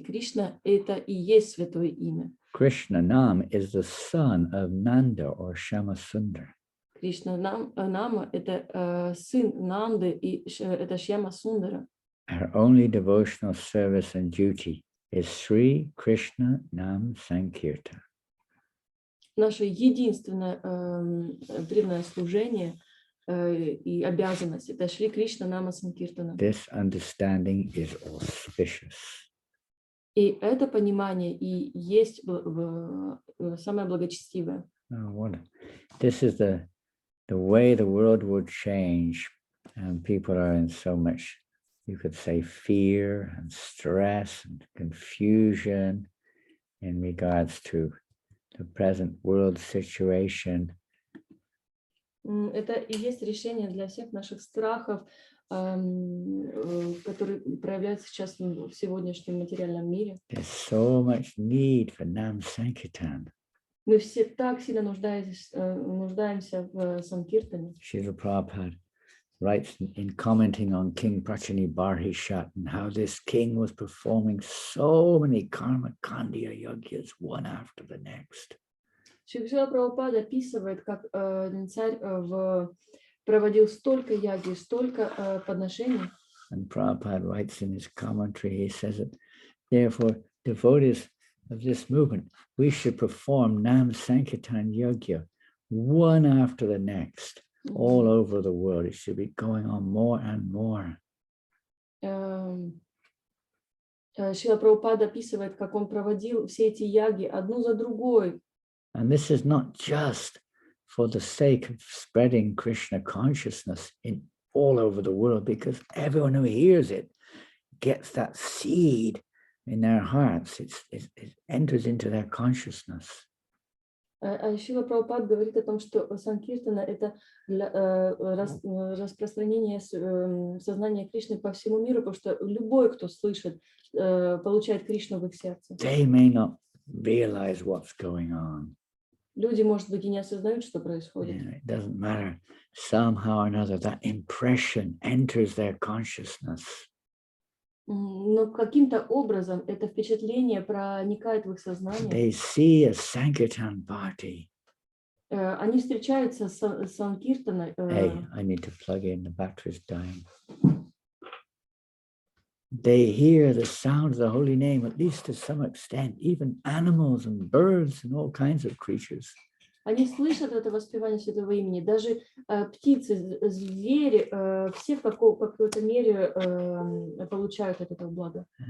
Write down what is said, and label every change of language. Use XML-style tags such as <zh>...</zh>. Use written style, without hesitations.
<ru>Кришна — это и есть святое имя.</ru> <en>KRISHNANAM is the son of Nanda or Shyamasundar.</en> <ru>Кришнанама — это сын Нанды, и это Шьяма-сундара.</ru> <en>Our only devotional service and duty is Sri Krishna Nam Sankirtan.</en> <ru>Наше единственное преданное служение и обязанность — это Шри Кришна Нама Санкиртана.</ru> <en>This understanding is auspicious.</en> <ru>И это понимание и есть самое благочестивое.</ru> <en>This is the way the world would change, and people are in so much, you could say, fear and stress and confusion in regards to the present world situation.</en> <ru>Это и есть решение для всех наших страхов, которые проявляются сейчас в сегодняшнем материальном мире.</ru> <en>There's so much need for Nam Sankirtan.</en> <ru>Мы все так сильно нуждаемся в Санкиртане.</ru> <en>Srila Prabhupada writes in commenting on King Prachani Barhishat and how this king was performing so many karma kandya yagyas one after the next.</en> <ru>Шрила Прабхупада описывает, как царь проводил столько яги, столько подношений.</ru> <en>And Prabhupada writes in his commentary, he says that therefore devotees of this movement, we should perform Nam Sankirtan Yagya one after the next, all over the world. It should be going on more and more.</en> <ru>Шрила Прабхупада описывает, как он проводил все эти яги одну за другой.</ru> <en>And this is not just for the sake of spreading Krishna consciousness in all over the world, because everyone who hears it gets that seed in their hearts. It enters into their consciousness.</en> <ru>Шрила Прабхупада говорит о том, что Санкиртана — это распространение сознания Кришны по всему миру, потому что любой, кто слышит, получает Кришну в их сердце.</ru> <en>They may not realize what's going on.</en> <ru>Люди, может быть, и не осознают, что происходит.</ru> <en>It doesn't matter. Somehow or another, that impression enters their consciousness.</en> <ru>Но каким-то образом это впечатление проникает в их сознание.</ru> <en>They see a Sankirtan party.</en> <ru>Они встречаются с Санкиртаной.</ru> <en>Hey, I need to plug in, the battery's dying. They hear the sound of the holy name, at least to some extent, even animals and birds and all kinds of creatures.</en> <ru>Они слышат это воспевание святого имени, даже птицы, звери, все в какой-то мере получают от этого блага.</ru>